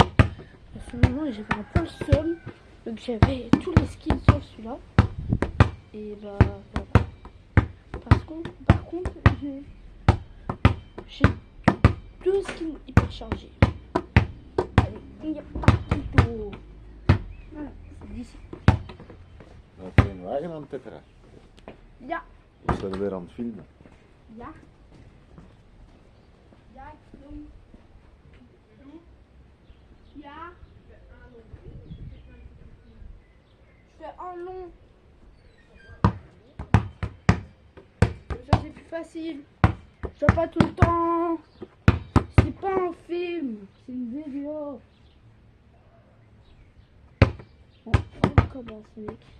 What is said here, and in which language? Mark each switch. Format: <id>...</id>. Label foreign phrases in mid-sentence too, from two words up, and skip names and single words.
<fr>À ce moment j'avais un peu le seum. Donc j'avais tous les skins sauf celui-là. Et bah voilà. Par contre j'ai 2 skins hyper chargés. Allez, il n'y a pas de tout. Voilà, c'est d'ici.</fr> <nl>Dat is een wagen aan het tetteren. Ja. We zijn weer aan het filmen. Ja. Ja, ik doe.</nl> <fr>Ja. Je fais un long. Ça c'est plus facile. Je fais pas tout le temps. C'est pas un film, c'est une vidéo. Bon, on commence mec.</fr>